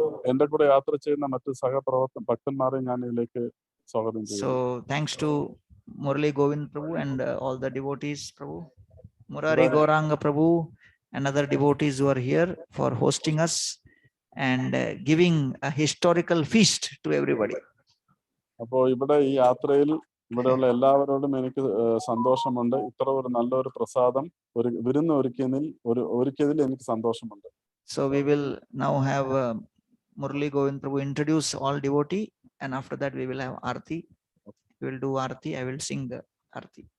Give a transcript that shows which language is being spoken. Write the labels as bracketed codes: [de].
[ml] എൻ്റെ കൂടെ യാത്ര ചെയ്യുന്ന മറ്റ് ഭക്തന്മാരെ ഞാൻ ഇതിലേക്ക് സ്വാഗതം ചെയ്യുന്നു. [en] So thanks to Murali Govind Prabhu and all the devotees, Prabhu, Murari Gauranga Prabhu and other devotees who are here for hosting us and giving a historical feast to everybody. [ml] അപ്പോൾ ഇവിടെ ഈ യാത്രയിൽ ഇവിടെയുള്ള എല്ലാവരോടും എനിക്ക് സന്തോഷമുണ്ട്. ഇത്ര ഒരു നല്ലൊരു പ്രസാദം ഒരു വിരുന്ന് ഒരുക്കിയതിൽ എനിക്ക് സന്തോഷമുണ്ട്. [en] So we will now have Murali Govind Prabhu introduce all devotee, and after that we will have Aarti. We will do Aarti. I will sing the Aarti.